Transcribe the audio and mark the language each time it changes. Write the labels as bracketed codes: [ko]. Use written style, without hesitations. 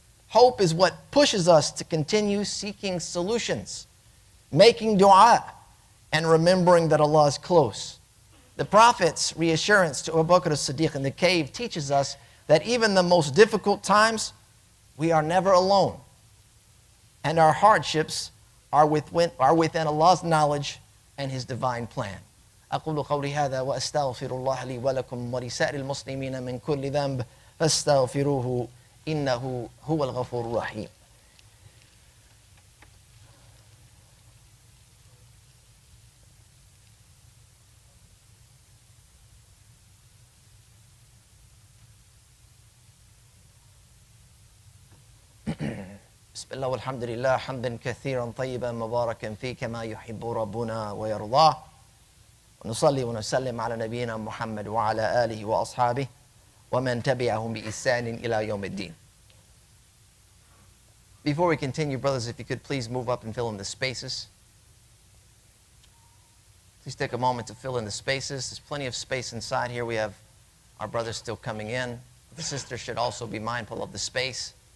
[en] Hope is what pushes us to continue seeking solutions, making dua, and remembering that Allah is close. The Prophet's reassurance to Abu Bakr as-Siddiq in the cave teaches us that even the most difficult times, we are never alone. And our hardships are within Allah's knowledge and His divine plan. [ar] أقول قولي هذا وأستغفر الله لي ولكم ولسائر المسلمين من كل ذنب فاستغفروه إنه هو الغفور الرحيم. بسم الله والحمد لله حمدا كثيرا طيبا مباركا فيه كما يحب ربنا ويرضاه ونصلي ونسلم على نبينا محمد وعلى آله وأصحابه ومن تبعهم بإحسان إلى يوم الدين. [en] Before we continue, brothers, if you could please move up and fill in the spaces. Please take a moment to fill in the spaces. There's plenty of space inside here. We have our brothers still coming in. The sisters should also be mindful of the space.